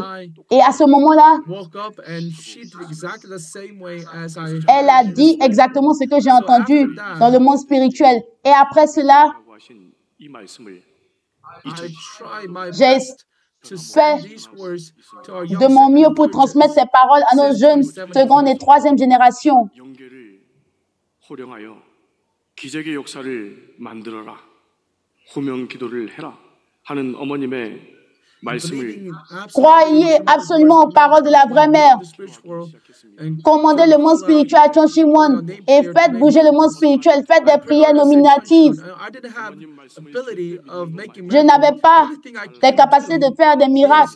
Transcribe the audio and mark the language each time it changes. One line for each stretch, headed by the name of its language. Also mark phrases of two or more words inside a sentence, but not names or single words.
French: Et à ce moment-là, elle a dit exactement ce que j'ai entendu dans le monde spirituel. Et après cela, j'ai fait de mon mieux pour transmettre ces paroles à nos jeunes seconde et troisième génération.
Korean: 기적의 역사를 만들어라. 호명 기도를 해라. 하는 어머님의 말씀을
French: croyez absolument aux paroles de la vraie mère. Commandez le monde spirituel à Chonshimwon et faites bouger le monde spirituel. Faites des prières nominatives. Je n'avais pas les capacités de faire des miracles.